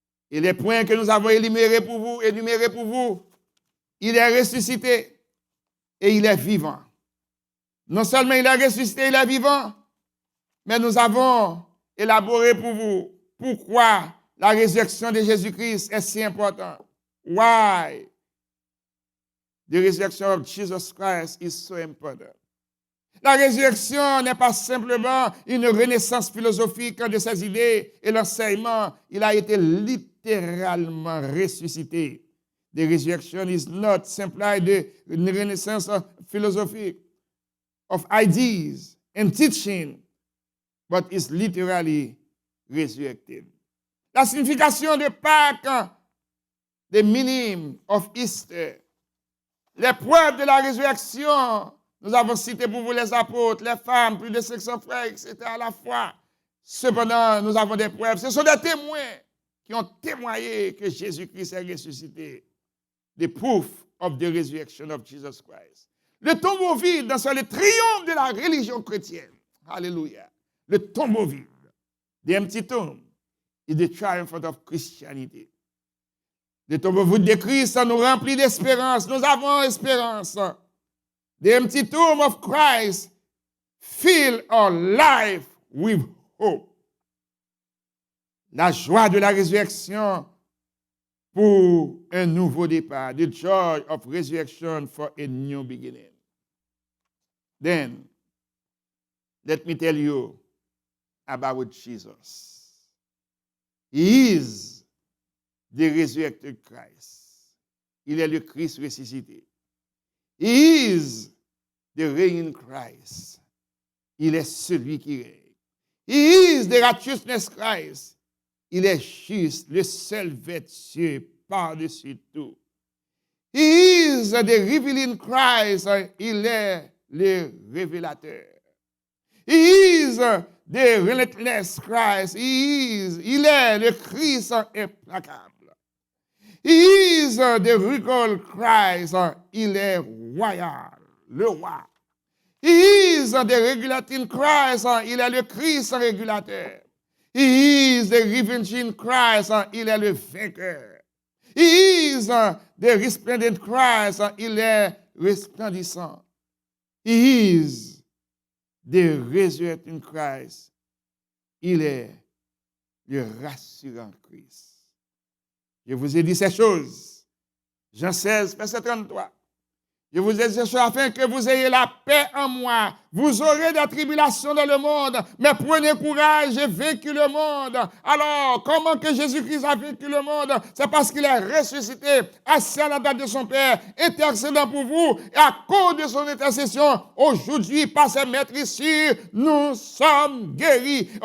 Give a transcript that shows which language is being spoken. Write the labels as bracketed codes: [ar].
[fr] Et les points que nous avons énumérés pour vous, il est ressuscité et il est vivant. Non seulement il est ressuscité, il est vivant, mais nous avons élaboré pour vous pourquoi la résurrection de Jésus-Christ est si importante. [en] Why the resurrection of Jesus Christ is so important. [fr] La résurrection n'est pas simplement une renaissance philosophique de ses idées et l'enseignement. Il a été littéralement ressuscité. [en] The resurrection is not simply [fr] une renaissance philosophique [en] of ideas and teaching, but is literally resurrected. [fr] La signification de Pâques, [en] the meaning of Easter, [fr] les preuves de la résurrection. Nous avons cité pour vous les apôtres, les femmes, plus de 500 frères, etc. à la fois. Cependant, nous avons des preuves. Ce sont des témoins qui ont témoigné que Jésus-Christ est ressuscité. [en] The proof of the resurrection of Jesus Christ. [fr] Le tombeau vide, c'est le triomphe de la religion chrétienne. Alléluia. Le tombeau vide. [en] The empty tomb is the triumph of Christianity. [fr] Le tombeau vide de Christ nous remplit d'espérance. Nous avons espérance. [en] The empty tomb of Christ fill our life with hope. [fr] La joie de la résurrection pour un nouveau départ. [en] The joy of resurrection for a new beginning. Then, let me tell you about Jesus. He is the resurrected Christ. [fr] Il est le Christ ressuscité. [en] He is the reigning Christ. [fr] Il est celui qui règne. [en] He is the righteousness Christ. [fr] Il est juste, le seul vertueux par-dessus tout. [en] He is the revealing Christ. [fr] Il est le révélateur. [en] He is the relentless Christ. [fr] Il est le Christ implacable. [en] He is the regal Christ. [fr] Il est royal, le roi. [en] He is the regulating Christ. [fr] Il est le Christ régulateur. [en] He is the revenging Christ. [fr] Il est le vainqueur. [en] He is the resplendent Christ. [fr] Il est resplendissant. [en] He is the resurrecting Christ. [fr] Il est le rassurant Christ. Je vous ai dit ces choses. Jean 16, verset 33. Je vous ai dit ces choses afin que vous ayez la paix en moi. Vous aurez des tribulations dans le monde, mais prenez courage, j'ai vaincu le monde. Alors, comment que Jésus-Christ a vaincu le monde? C'est parce qu'il est ressuscité, assis à la droite de son Père, intercédant pour vous, et à cause de son intercession, aujourd'hui, par ses maîtres ici, nous sommes guéris.